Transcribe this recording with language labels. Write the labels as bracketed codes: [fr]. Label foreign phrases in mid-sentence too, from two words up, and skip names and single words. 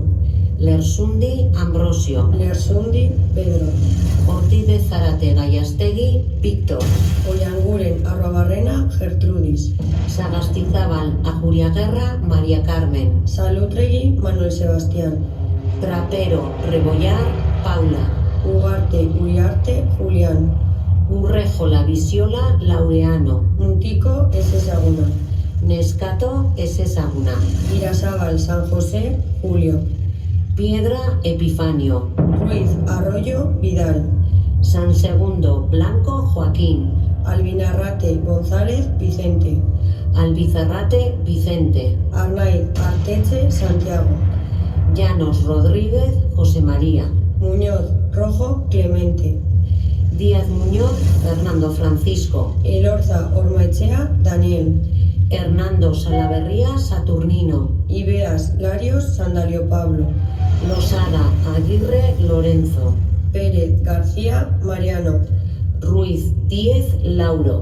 [es] Lersundi Ambrosio. Lersundi Pedro. Ortiz de Zarate Gallastegui Víctor. Oianguren Arruabarrena Gertrudis. Sagastizabal Ajuriaguerra María Carmen. Salutregui Manuel Sebastián. Trapero Rebollar Paula. Ugarte Uriarte Julián. Urrejola Visiola Laureano. [eu] Mutiko Ezaguna. Nescato Ezaguna. [es] Irazábal San José Julio. Piedra Epifanio. Ruiz Arroyo Vidal. San Segundo Blanco Joaquín. Albinarrate González Vicente. Albizarrate Vicente. Arnaiz Arteche Santiago. Llanos Rodríguez José María. Muñoz Rojo Clemente. Díaz Muñoz Fernando Francisco. Elorza Ormaechea Daniel. Hernando Salaverría Saturnino. Ibeas Larios Sandalio Pablo. Losada Aguirre Lorenzo. Pérez García Mariano. Ruiz Díez Lauro.